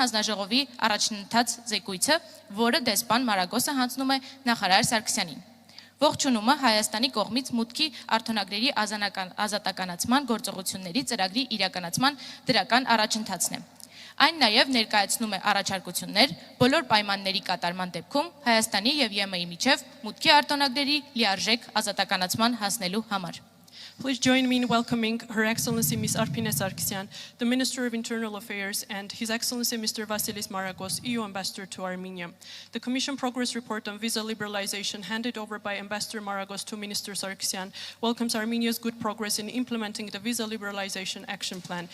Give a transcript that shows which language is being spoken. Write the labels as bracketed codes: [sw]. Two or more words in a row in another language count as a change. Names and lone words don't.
[hy] հանձնաժողովի առաջընթաց զեկույցը, որը դեսպան Մարագոսը հանձնում է նախարար Սարգսյանին։ Ողջունումը Հայաստանի կողմից մուտքի արտոնագրերի ազատականացման գործողությունների ծրագրի իրականացման դրական առաջընթացն է։ Այն նաև ներկայացնում է առաջարկություններ բոլոր պայմանների կատարման դեպքում Հայաստանի եւ ԵՄ-ի միջև մուտքի արտոնագրերի լիարժեք ազատականացման հասնելու համար։ [en] Please join me in welcoming Her Excellency Ms. Arpine Sargsyan, the Minister of Internal Affairs, and His Excellency Mr. Vasilis Maragos, EU Ambassador to Armenia. The Commission Progress Report on Visa Liberalization handed over by Ambassador Maragos to Minister Sargsyan welcomes Armenia's good progress in implementing the Visa Liberalization Action Plan.